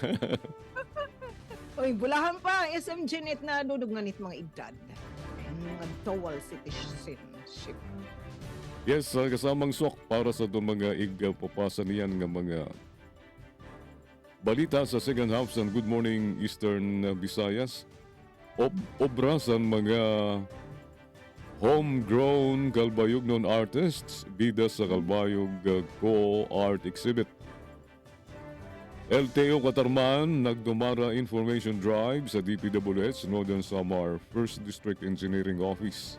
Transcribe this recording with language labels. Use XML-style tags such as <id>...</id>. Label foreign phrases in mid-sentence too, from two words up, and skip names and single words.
<war>Uy, bulahan pa, SM Jeanette na dudog nga nit mga edad.</war> <en>Mga dual citizenship.</en> <war>Yes, kasamang sok para sa itong mga papasa niyan nga mga balita sa</war> <en>second half</en> <war>sa Good Morning Eastern Visayas. Obra sa mga homegrown Kalbayog artists, bida sa Kalbayog Co-Art Exhibit. LTO Katarman nagdumara</war> <en>information drive</en> <war>sa DPWH Northern Samar 1st District Engineering Office.</war>